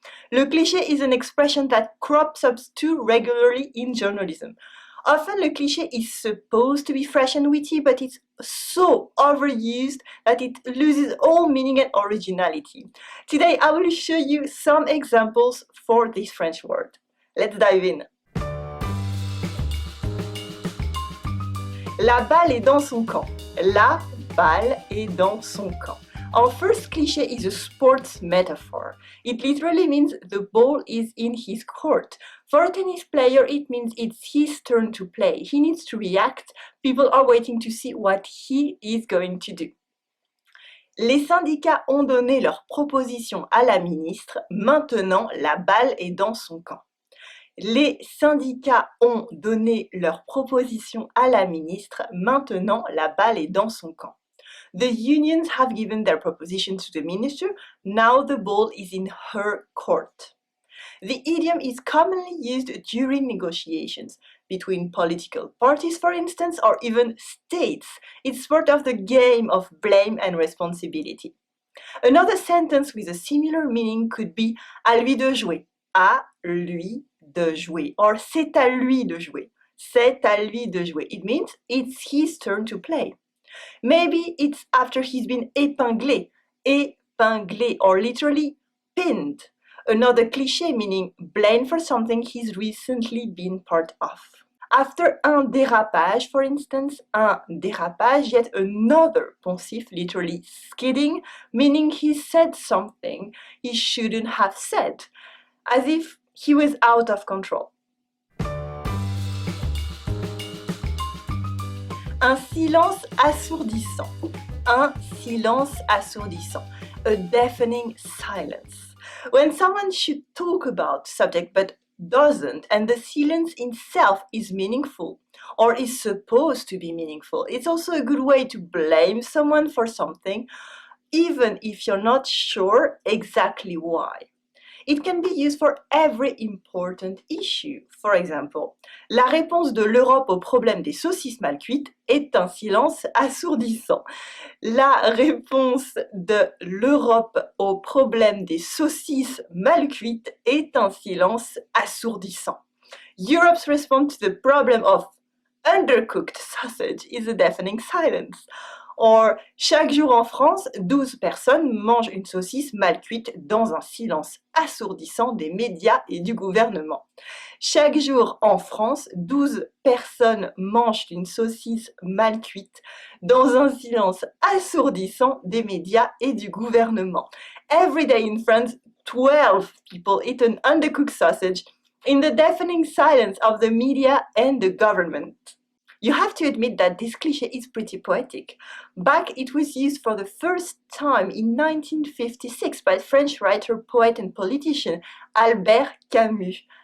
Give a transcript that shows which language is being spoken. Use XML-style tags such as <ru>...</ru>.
<en>Le cliché is an expression that crops up too regularly in journalism. Often le cliché is supposed to be fresh and witty, but it's so overused that it loses all meaning and originality. Today, I will show you some examples for this French word. Let's dive in.</en> <fr>La balle est dans son camp. La balle est dans son camp.</fr> <en>Our first cliché is a sports metaphor. It literally means the ball is in his court. For a tennis player, it means it's his turn to play. He needs to react. People are waiting to see what he is going to do.</en> <fr>Les syndicats ont donné leur proposition à la ministre. Maintenant, la balle est dans son camp. Les syndicats ont donné leur proposition à la ministre. Maintenant, la balle est dans son camp.</fr> <en>The unions have given their proposition to the minister. Now the ball is in her court. The idiom is commonly used during negotiations between political parties, for instance, or even states. It's part of the game of blame and responsibility. Another sentence with a similar meaning could be</en> <fr>à lui de jouer,</fr> <en>à lui de jouer, or</en> <fr>c'est à lui de jouer,</fr> <en>c'est à lui de jouer. It means it's his turn to play. Maybe it's after he's been épinglé, or literally pinned. Another cliché meaning blamed for something he's recently been part of. After un dérapage, for instance, un dérapage, yet another poncif, literally skidding, meaning he said something he shouldn't have said, as if he was out of control.</en> <fr>Un silence assourdissant. Un silence assourdissant.</fr> <en>A deafening silence. When someone should talk about subject but doesn't, and the silence itself is meaningful or is supposed to be meaningful, it's also a good way to blame someone for something, even if you're not sure exactly why. It can be used for every important issue. For example,</en> <fr>la réponse de l'Europe au problème des saucisses mal cuites est un silence assourdissant. La réponse de l'Europe au problème des saucisses mal cuites est un silence assourdissant.</fr> <en>Europe's response to the problem of undercooked sausage is a deafening silence.</en> <fr>Or, chaque jour en France, 12 personnes mangent une saucisse mal cuite dans un silence assourdissant des médias et du gouvernement. Chaque jour en France, 12 personnes mangent une saucisse mal cuite dans un silence assourdissant des médias et du gouvernement.</fr> <en>Every day in France, 12 people eat an undercooked sausage in the deafening silence of the media and the government. You have to admit that this cliché is pretty poetic. Back it was used for the first time in 1956 by French writer, poet and politician Albert Camus.</en>